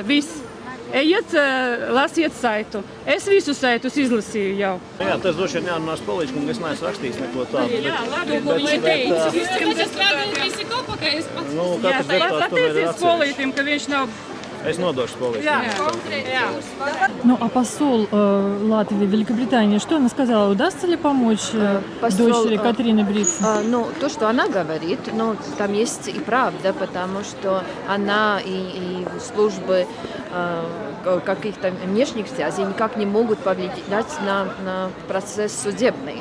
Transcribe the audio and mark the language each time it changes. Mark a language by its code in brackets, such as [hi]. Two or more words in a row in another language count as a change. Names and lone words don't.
[lv] Viss. Ejiet, lasiet saitu. Es visu saitus izlasīju jau. Jā, tas droši vien jārunās Polīčkam, ka es neesmu rakstījis neko tādu. Jā, labi, ko viņi teica. Pateicies Polītim, ka viņš nav... Es nodošu Polīčkam. [ru] Ну, а посол Латвии в Великобритании, что она сказала? Удастся ли помочь дочери Катрины Бритс? То, что она говорит, там есть и правда, потому что она и службы каких-то внешних связей никак не могут повлиять на процесс судебный.